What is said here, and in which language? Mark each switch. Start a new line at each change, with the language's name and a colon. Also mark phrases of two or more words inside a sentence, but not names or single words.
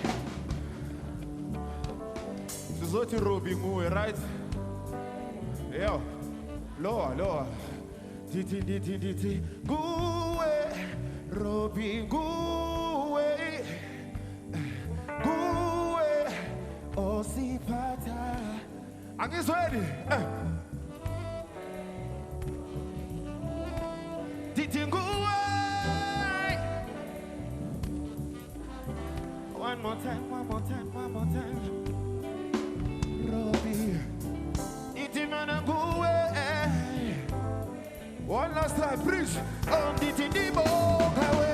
Swati: Sizothi Robbie nguwe,
English: right? Yo. Lower.
Swati: Dithi. Kuwe. Robbie nguwe. Kuwe. Osiphatha. Angizweni.
English: One more time.
Swati: Robbie. Itimana nguwe.
English: One last time, preach. On Dibo kawe.